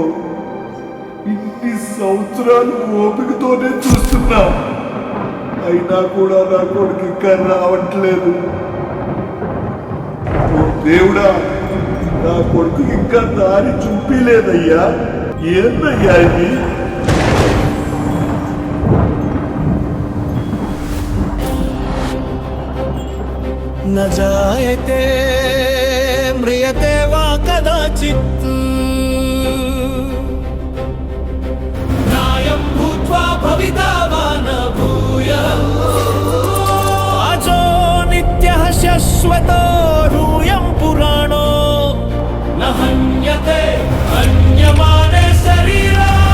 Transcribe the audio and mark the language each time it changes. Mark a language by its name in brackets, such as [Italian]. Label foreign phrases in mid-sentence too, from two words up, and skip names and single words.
[Telugu] ఇన్ని సంవత్సరాలు ఓపికతోనే చూస్తున్నా, అయినా కూడా నా కొడుకు ఇంకా రావట్లేదు. ఓ దేవుడా, నా కొడుకు ఇంకా దారి చూపిలేదయ్యా. ఏందయ్యా ఇది? [Sanskrit] न जायते म्रियते वा कदाचित् नायं भूत्वा भविता वा न भूयः अजो नित्यः शाश्वतो यूयं पुराणो न हन्यते हन्यमाने शरीरा